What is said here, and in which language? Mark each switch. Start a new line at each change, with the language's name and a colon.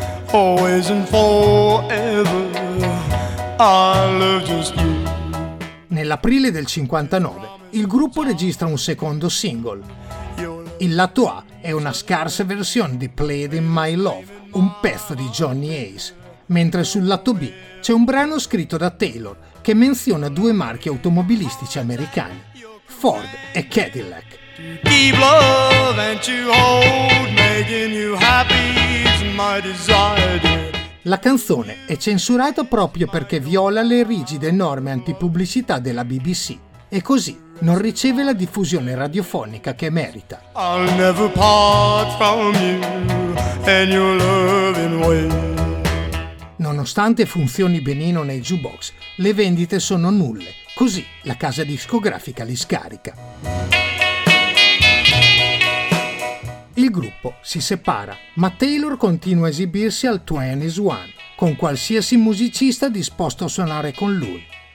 English: Always and forever, I love just you.
Italian: Nell'aprile del 59 il gruppo registra un secondo single. Il lato A è una scarsa versione di Played in My Love, un pezzo di Johnny Ace, mentre sul lato B c'è un brano scritto da Taylor che menziona due marchi automobilistici americani, Ford e Cadillac.
English: To keep love and to hold, making you happy is my desire.
Italian: La canzone è censurata proprio perché viola le rigide norme antipubblicità della BBC e così non riceve la diffusione radiofonica che merita.
English: I'll never part from you and your loving way.
Italian: Nonostante funzioni benino nei jukebox, le vendite sono nulle, così la casa discografica li scarica. Il gruppo si separa, ma Taylor continua a esibirsi al 21 con qualsiasi musicista disposto a suonare con lui.